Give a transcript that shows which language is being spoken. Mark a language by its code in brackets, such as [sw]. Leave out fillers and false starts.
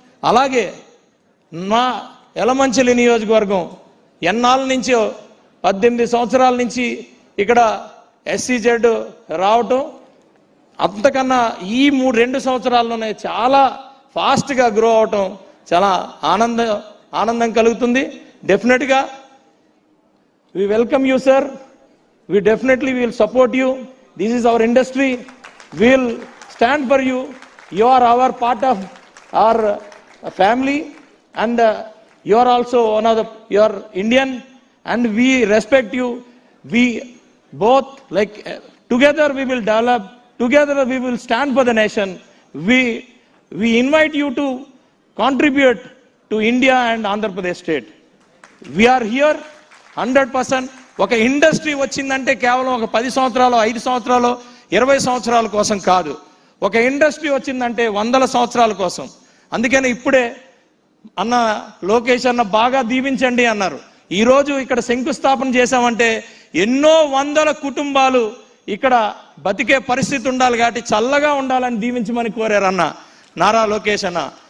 [te] అలాగే మా యలమంచిలి నియోజకవర్గం ఎన్నాళ్ళ నుంచో 18 సంవత్సరాల నుంచి ఇక్కడ SEZ రావటం, అంతకన్నా ఈ 2 సంవత్సరాల్లోనే చాలా ఫాస్ట్గా గ్రో అవటం చాలా ఆనందం కలుగుతుంది. [en] డెఫినెట్గా we welcome you, sir. We definitely will support you. This is our industry. We will stand for you. You are our part of our family, and you are also one of you are Indian, and we respect you. We both like together we will develop, together we will stand for the nation. We invite you to contribute to India and Andhra Pradesh state. We are here 100%. [te] ఒక industry వచ్చిందంటే కేవలం ఒక 10 సంవత్సరాలు 5 సంవత్సరాలు 20 సంవత్సరాల కోసం కాదు. ఒక ఇండస్ట్రీ వచ్చిందంటే 100 సంవత్సరాల కోసం. అందుకని ఇప్పుడే అన్న లోకేష్ అన్న బాగా దీవించండి అన్నారు. ఈరోజు ఇక్కడ శంకుస్థాపన చేశామంటే ఎన్నో వందల కుటుంబాలు ఇక్కడ బతికే పరిస్థితి ఉండాలి కాబట్టి చల్లగా ఉండాలని దీవించమని కోరారు అన్న నారా లోకేష్ అన్న.